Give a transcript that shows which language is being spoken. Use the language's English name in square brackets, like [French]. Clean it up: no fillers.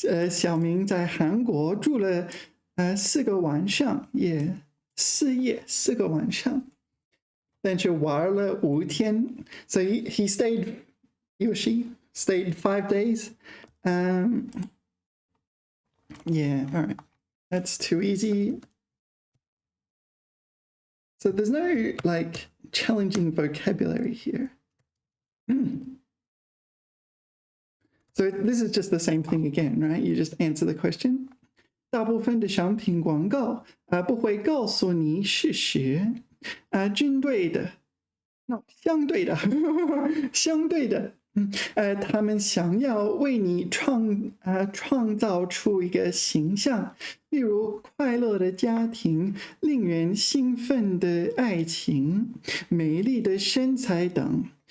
[Chinese] 小明在韩国住了4个晚上，也4夜4个晚上。但是玩了5天 [English] ，so he or she stayed 5 days. Yeah, all right, that's too easy. So there's no like challenging vocabulary here. So this is just the same thing again, right? You just answer the question. [Chinese] 大部分的商品广告不会告诉你事实。针对的 ，no， 相对的，相对的，他们想要为你创造出一个形象，例如快乐的家庭、令人兴奋的爱情、美丽的身材等。